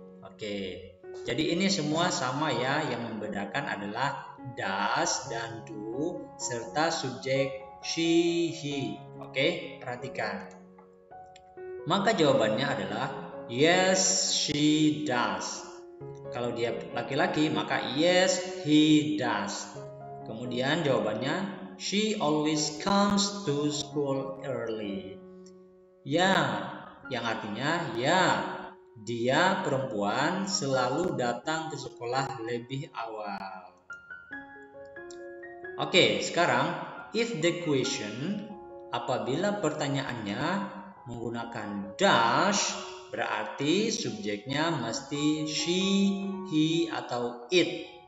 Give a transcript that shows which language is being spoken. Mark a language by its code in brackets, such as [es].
[id] Oke, jadi ini semua sama ya, yang membedakan adalah does dan do serta subjek she, he. Oke, perhatikan. Maka jawabannya adalah [en] yes, she does. [id] Kalau dia laki-laki, maka [en] yes, he does. [id] Kemudian jawabannya [en] she always comes to school early. [id] Ya, yang artinya ya, dia perempuan selalu datang ke sekolah lebih awal. Oke, sekarang [en] if the question, [id] apabila pertanyaannya menggunakan dash, berarti subjeknya mesti she, he, atau it.